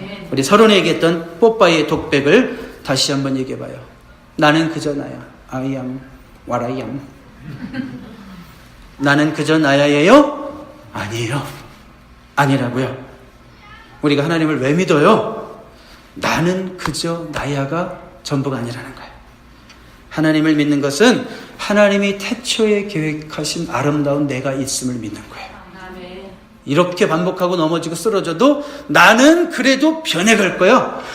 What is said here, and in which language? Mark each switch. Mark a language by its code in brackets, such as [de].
[ko] 우리 서론에 얘기했던 뽀빠이의 독백을 다시 한번 얘기해봐요. 나는 그저 나야. [en] I am what I am. [ko] 나는 그저 나야예요? 아니에요. 아니라고요. 우리가 하나님을 왜 믿어요? 나는 그저 나야가 전부가 아니라는 거예요. 하나님을 믿는 것은 하나님이 태초에 계획하신 아름다운 내가 있음을 믿는 거예요. 이렇게 반복하고 넘어지고 쓰러져도 나는 그래도 변해갈 거야.